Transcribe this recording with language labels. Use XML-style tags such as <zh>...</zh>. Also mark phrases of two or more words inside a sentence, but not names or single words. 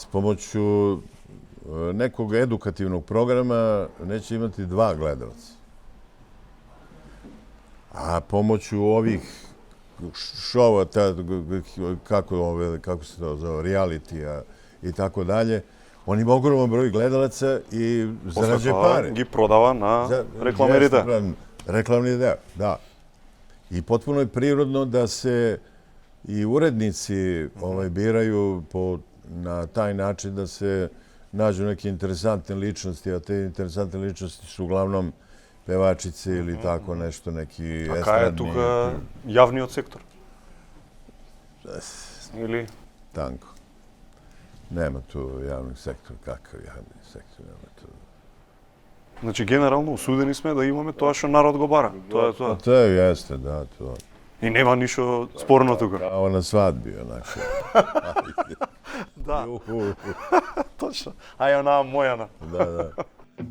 <sr>Pomoću nekog edukativnog programa neće imati 2 gledalca. A pomoću ovih šova, kako se to zove, realitija i tako dalje, on ima ogroman broj gledalaca i zarađuje pare.</sr> <mk>Ги продава на рекламерите.</mk> <sr>Reklamni deo, da. I potpuno je prirodno da se i urednici biraju na taj način da se nađu neke interesantne ličnosti, a te interesantne ličnosti su uglavnom pevačice ili tako nešto, neki estradni.</sr> <mk>A kaj je тука јавниот сектор? Или?</mk> <sr>Tanko. Nema tu javnog sektora. Kakav javni sektor? Nema tu.</sr> <mk>Значи, генерално осудени сме да имаме тоа што народ го бара. Тоа е тоа.</mk> <sr>To jeste, da, to.</sr> <mk>И нема ништо спорно тука.</mk> <sr>Kao na svadbi, onako.</sr> <mk>Да. Точно. А ја онаа мојана.</mk> <sr>Da.</sr>